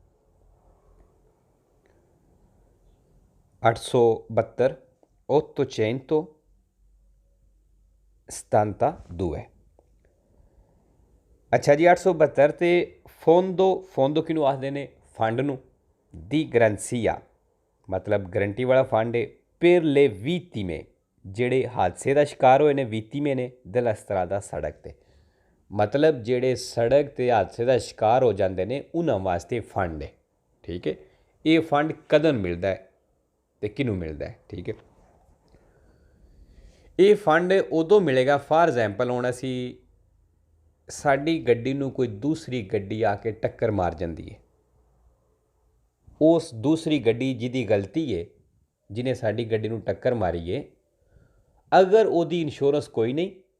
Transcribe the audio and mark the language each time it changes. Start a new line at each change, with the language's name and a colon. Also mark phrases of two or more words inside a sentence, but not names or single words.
Punjabi: 872 872 ਅੱਛਾ ਜੀ 872 ਤੇ ਫੋਂਦੋ ਕਿਹਨੂੰ ਆਖਦੇ ਨੇ ਫੰਡ ਨੂੰ
Italian: di garanzia
Punjabi: ਮਤਲਬ ਗਰੰਟੀ ਵਾਲਾ ਫੰਡ ਹੈ
Italian: per le vittime
Punjabi: ਜਿਹੜੇ ਹਾਦਸੇ ਦਾ ਸ਼ਿਕਾਰ ਹੋਏ ਨੇ ਵੀਤੀਮੇ ਨੇ ਦਲਸਤਰਾ ਦਾ ਸੜਕ 'ਤੇ ਮਤਲਬ ਜਿਹੜੇ ਸੜਕ 'ਤੇ ਹਾਦਸੇ ਦਾ ਸ਼ਿਕਾਰ ਹੋ ਜਾਂਦੇ ਨੇ ਉਹਨਾਂ ਵਾਸਤੇ ਫੰਡ ਹੈ ਠੀਕ ਹੈ ਇਹ ਫੰਡ ਕਦੋਂ ਮਿਲਦਾ ਹੈ ਅਤੇ ਕਿਹਨੂੰ ਮਿਲਦਾ ਹੈ ਠੀਕ ਹੈ ਇਹ ਫੰਡ ਉਦੋਂ ਮਿਲੇਗਾ
English: for example
Punjabi: ਹੁਣ ਅਸੀਂ ਸਾਡੀ ਗੱਡੀ ਨੂੰ ਕੋਈ ਦੂਸਰੀ ਗੱਡੀ ਆ ਕੇ ਟੱਕਰ ਮਾਰ ਜਾਂਦੀ ਹੈ ਉਸ ਦੂਸਰੀ ਗੱਡੀ ਜਿਹਦੀ ਗਲਤੀ ਹੈ ਜਿਹਨੇ ਸਾਡੀ ਗੱਡੀ ਨੂੰ ਟੱਕਰ ਮਾਰੀ ਹੈ ਅਗਰ ਉਹਦੀ ਇੰਸ਼ੋਰੈਂਸ ਕੋਈ ਨਹੀਂ